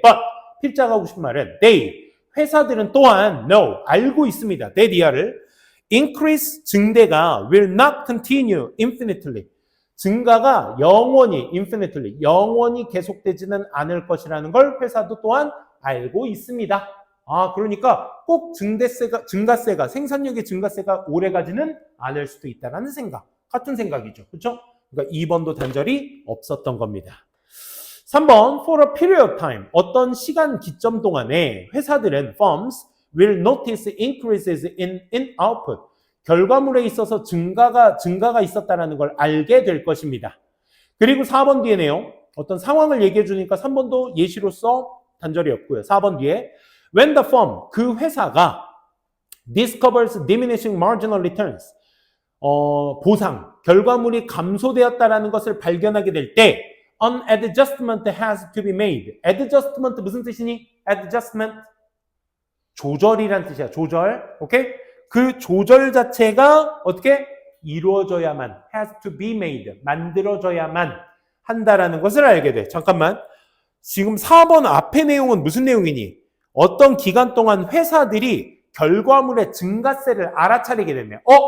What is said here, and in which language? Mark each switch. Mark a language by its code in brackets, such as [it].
[ko] But 필자가 하고 싶은 말은 they, 회사들은 또한 no, 알고 있습니다. [en] that 이하를 increase, 증대가 will not continue infinitely. [ko] 증가가 영원히 infinitely, 영원히 계속되지는 않을 것이라는 걸 회사도 또한 알고 있습니다. 그러니까 꼭 증가세가, 생산력의 증가세가 오래가지는 않을 수도 있다는 생각. 같은 생각이죠. 그렇죠? 그러니까 2번도 단절이 없었던 겁니다. [en] 3번, for a period of time. [ko] 어떤 시간 기점 동안에 회사들은 [en] firms will notice increases in output. [ko] 결과물에 있어서 증가가 있었다는 걸 알게 될 것입니다. 그리고 4번 뒤에 내용, 어떤 상황을 얘기해 주니까 3번도 예시로서 단절이 없고요. [en] 4번 뒤에 when the firm, [ko] 그 회사가 [en] discovers diminishing marginal returns, [ko] 보상, 결과물이 감소되었다라는 것을 발견하게 될 때 [en] an adjustment has to be made. [ko] adjustment 무슨 뜻이니? adjustment 조절이란 뜻이야. 조절. 오케이? 그 조절 자체가 어떻게? 이루어져야만, [en] has to be made, [ko] 만들어져야만 한다라는 것을 알게 돼. 잠깐만. 지금 4번 앞의 내용은 무슨 내용이니? 어떤 기간 동안 회사들이 결과물의 증가세를 알아차리게 됐네.